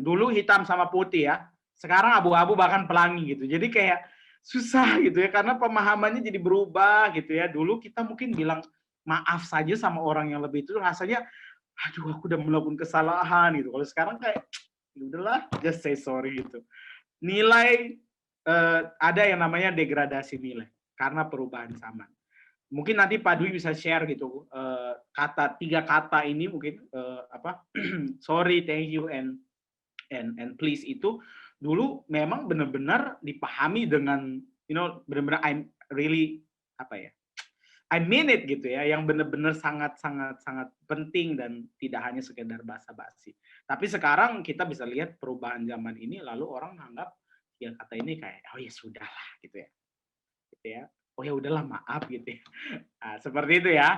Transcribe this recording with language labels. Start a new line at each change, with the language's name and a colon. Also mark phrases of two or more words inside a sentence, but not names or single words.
Indonesian: Dulu hitam sama putih ya, sekarang abu-abu bahkan pelangi gitu. Jadi kayak susah gitu ya, karena pemahamannya jadi berubah gitu ya. Dulu kita mungkin bilang maaf saja sama orang yang lebih itu rasanya, aduh aku udah melakukan kesalahan gitu. Kalau sekarang kayak, udahlah,
English: just say sorry gitu.
Indonesian: Nilai ada yang namanya degradasi nilai karena perubahan saman. Mungkin nanti Pak Dwi bisa share gitu 3 kata ini mungkin
English: sorry, thank you, and please
Indonesian: itu dulu memang benar-benar dipahami dengan benar-benar
English: I'm really I mean it
Indonesian: gitu ya, yang benar-benar sangat penting dan tidak hanya sekedar basa-basi. Tapi sekarang kita bisa lihat perubahan zaman ini, lalu orang menganggap ya kata ini kayak oh ya sudahlah gitu ya. Oh ya udahlah maaf gitu ya. Nah, seperti itu ya.